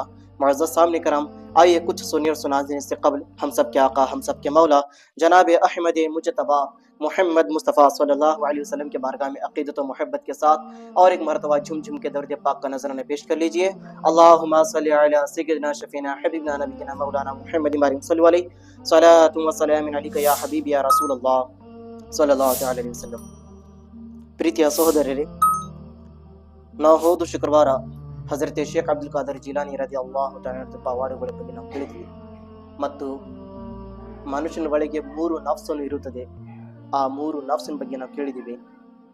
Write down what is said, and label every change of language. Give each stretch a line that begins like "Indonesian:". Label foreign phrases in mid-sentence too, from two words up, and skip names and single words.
Urdu: معزز سامنے کرام، آئیے کچھ سنی اور سنانے سے قبل ہم سب کے آقا، ہم سب کے مولا جناب احمد مجتبیٰ محمد مصطفیٰ
Arabic: صلی اللہ علیہ وسلم
Urdu: کے بارگاہ میں عقیدت و محبت کے ساتھ اور ایک مرتبہ جھم جھم کے درود پاک کا نذرانہ پیش کر لیجئے۔
Arabic: اللہم صلی علی سیدنا شفینا حبیبنا نبینا مولانا محمد صلی اللہ علیہ صلاۃ و سلام علیک یا حبیب یا رسول اللہ صلی اللہ علیہ وسلم۔
Kannada: ಪ್ರೀತಿಯ ಸಹೋದರರೇ, ನಾವು ಹೋದ ಶುಕ್ರವಾರ ಹಜರತ್ ಶೇಖ್ ಅಬ್ದುಲ್ ಖಾದರ್ ಜೀಲಾನಿ
Arabic: رضي الله تعالى
Kannada: ಪವಾಡಗಳ ಬಗ್ಗೆ ನಾವು ಕೇಳಿದ್ವಿ, ಮತ್ತು ಮನುಷ್ಯನ ಒಳಗೆ 3 ನಫ್ಸನ್ನು ಇರುತ್ತದೆ, ಆ 3 ನಫ್ಸಿನ ಬಗ್ಗೆ ನಾವು ಕೇಳಿದ್ದೀವಿ.